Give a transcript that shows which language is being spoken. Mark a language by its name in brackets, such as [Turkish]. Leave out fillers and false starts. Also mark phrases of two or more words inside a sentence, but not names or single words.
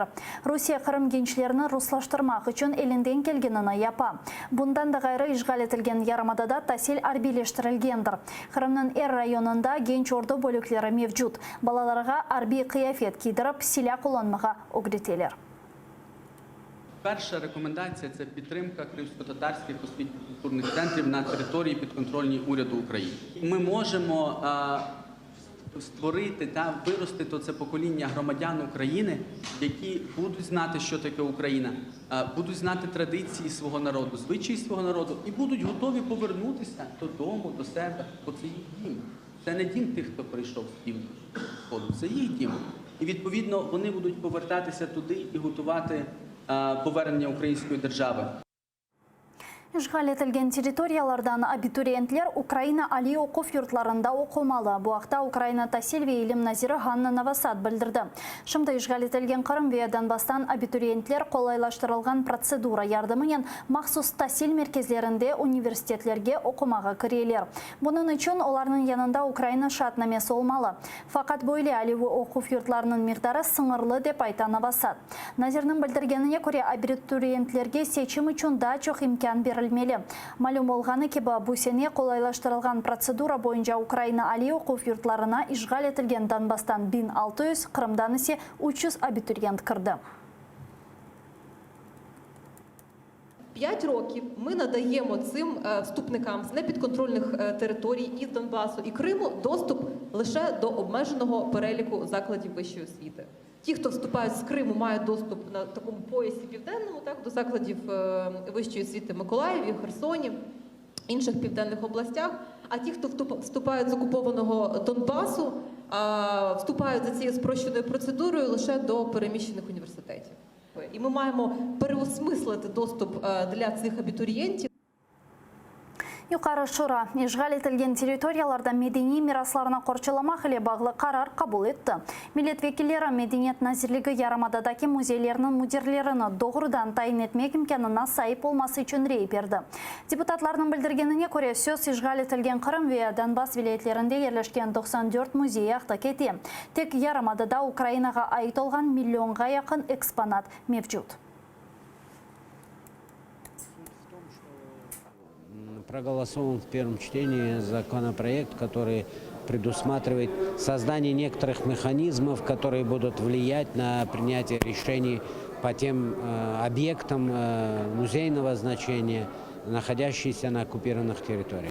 [Crimean Tatar] Rusya Kırım gençlerini ruslaştırmak için elinden kelgenini yapa. Bundan da gayrı işgal etilgen yarımadada tahsil arbileştirilgendir. Kırım'ın er rayonunda genç ordu bölükleri mevcut. Balalarga arbi kıyafet giydirip silah kullanmağa öğretirler. [Ukrainian] Перша рекомендація – це підтримка кримсько-татарських освітньо-культурних центрів на території підконтрольній уряду України. Ми можемо створити та виростити це покоління громадян України, які будуть знати, що таке Україна, будуть знати традиції свого народу, звичаї свого народу і будуть готові повернутися додому, до себе, бо це їх дім. Це не дім тих, хто прийшов з півдня, сходу, це їх дім. І відповідно вони будуть повертатися туди і готувати повернення української держави. [Crimean Tatar] İşgal etilgen territoriyalardan abituriyentler Ukrayna Ali okuf yurtlarında okumalı. Bu haqda Ukrayna Tahsil ve İlim Naziri Hanna Novosad bildirdi. Şimdi işgal etilgen Kırım ve Donbass'tan abituriyentler kolaylaştırılgan prosedura yardımıyla maxsus tahsil merkezlerinde üniversitetlerge okumağa kireyler. Bunun için onların yanında Ukrayna şartnamesi olmalı. Fakat böyle Ali okuf yurtlarının miqdarı sınırlı dep ayta Novosad. Nazirinin bildirgenine göre abituriyentlerge seçim için daha çok imkan verilmeli. Malum olğanı gibi bu sene kolaylaştırılgan prosedura boyunca Ukrayna Ali okuf yurtlarına işgal etilgen Donbass'tan 1600, Kırım'dan ise 300 abituriyent kirdi. [Ukrainian] 5 років ми надаємо цим вступникам з непідконтрольних територій із Донбасу і Криму доступ лише до обмеженого переліку закладів вищої освіти. Ті, хто вступають з Криму, мають доступ на такому поясі південному, так, до закладів вищої освіти в Миколаєві, Херсоні, інших південних областях. А ті, хто вступають з окупованого Донбасу, вступають за цією спрощеною процедурою лише до переміщених університетів. І ми маємо переосмислити доступ для цих абітурієнтів. [Crimean Tatar] Yuqarı Şura, işgal etilgen territoriyalarda medeni miraslarına korçulamak ile bağlı karar kabul etti. Milletvekilleri Medeniyet Nazirligi Yarımadadaki muzeylerinin müdirlerini doğrudan tayin etmek imkanına sahip olması için rey berdi. Deputatların bildirgenine göre söz işgal etilgen Kırım ve Donbass vilayetlerinde yerleşken 94 müzeye aqtak etti. Tek Yarımadada Ukraynaga ait olgan milyonga yakın eksponat mevcut. [Russian] Проголосован в первом чтении законопроект, который предусматривает создание некоторых механизмов, которые будут влиять на принятие решений по тем объектам музейного значения, находящиеся на оккупированных территориях.